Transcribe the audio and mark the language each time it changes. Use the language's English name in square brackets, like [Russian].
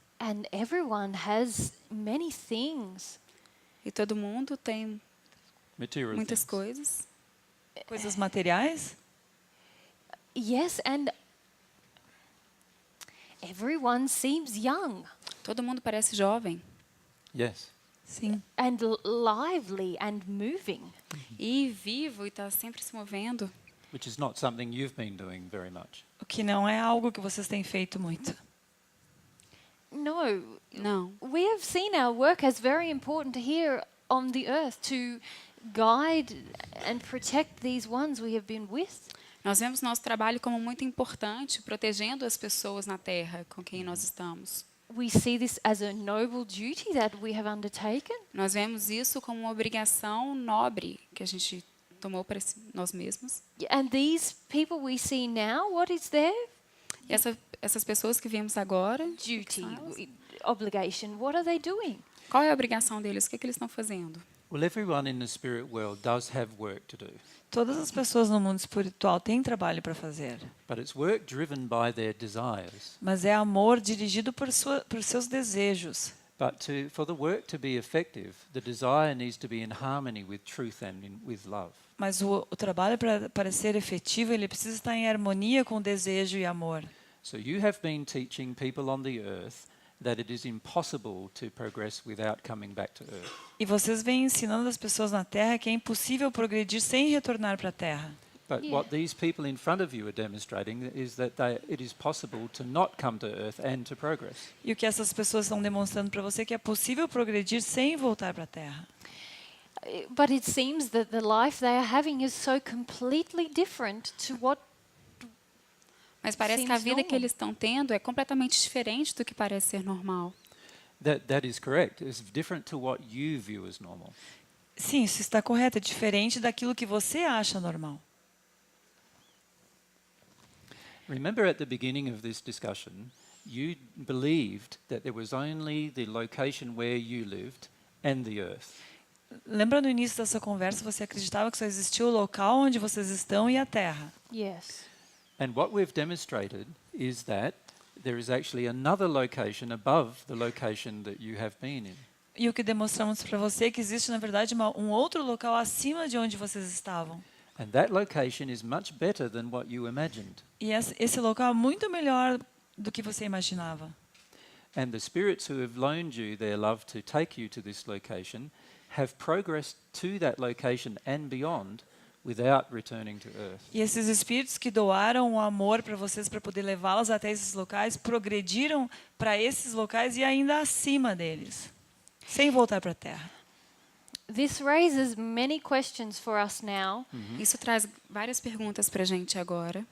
[English] and everyone has many things. [Portuguese] E todo mundo tem [English] Material [Portuguese] muitas [English] things. [Portuguese] coisas. Coisas materiais? [English] Yes, and everyone seems young [Portuguese] Todo mundo parece jovem. [English] Yes. [Portuguese] Sim. [English] and lively and moving. [Portuguese] E vivo e está sempre se movendo. [English] Which is not something you've been doing very much. [Portuguese] O que não é algo que vocês têm feito muito. [English] No, [Portuguese] Não. [English] we have seen our work as very important here on the earth to guide and protect these ones we have been with. [Portuguese] Nós vemos nosso trabalho como muito importante, protegendo as pessoas na Terra com quem nós estamos. [English] We see this as a noble duty that we have undertaken. [Portuguese] Nós vemos isso como uma obrigação nobre que a gente tomou para nós mesmos. [English] And these people we see now, what is their [Portuguese] E essas pessoas que vemos agora, [English] duty, obligation? What are they doing? [Portuguese] qual é a obrigação deles? O que, é que eles estão fazendo? [English] Well, everyone in the spirit world does have work to do, [Portuguese] Todas as pessoas no mundo espiritual têm trabalho para fazer, [English] but it's work driven by their desires. [Portuguese] mas é amor dirigido por seus desejos. [English] But for the work to be effective, the desire needs to be in harmony with truth and with love. [Portuguese] Mas o trabalho para ser efetivo, ele precisa estar em harmonia com o desejo e amor. [English] So you have been teaching people on the earth that it is impossible to progress without coming back to earth. [Portuguese] E vocês vêm ensinando as pessoas na Terra que é impossível progredir sem retornar para a Terra. [English] But what these people in front of you are demonstrating is that it is possible to not come to earth and to progress. [Portuguese] E o que essas pessoas estão demonstrando para você é que é possível progredir sem voltar para a Terra. [English] But it seems that the life they are having is so completely different to what. [Portuguese] Mas parece que a [English] Seems [Portuguese] vida que [English] normal. [Portuguese] eles estão tendo é completamente diferente do que parece ser normal. [English] That is correct. It's different to what you view as normal. [Portuguese] Sim, isso está correto. É diferente daquilo que você acha normal. [English] Remember at the beginning of this discussion, you believed that there was only the location where you lived and the earth. [Portuguese] Lembra no início dessa conversa, você acreditava que só existia o local onde vocês estão e a Terra. [English] Yes. And what we've demonstrated is that there is actually another location above the location that you have been in. [Portuguese] E o que demonstramos para você é que existe, na verdade, um outro local acima de onde vocês estavam. [English] And that location is much better than what you imagined. [Portuguese] E esse local é muito melhor do que você imaginava. [English] And the spirits who have loaned you their love to take you to this location have progressed to that location and beyond without returning to earth. [Portuguese] E esses espíritos que doaram o amor para vocês para poder levá-los até esses locais, progrediram para esses locais e ainda acima deles, sem voltar para a Terra. [English] This raises many questions for us now [Portuguese] Isso traz várias perguntas para a gente agora,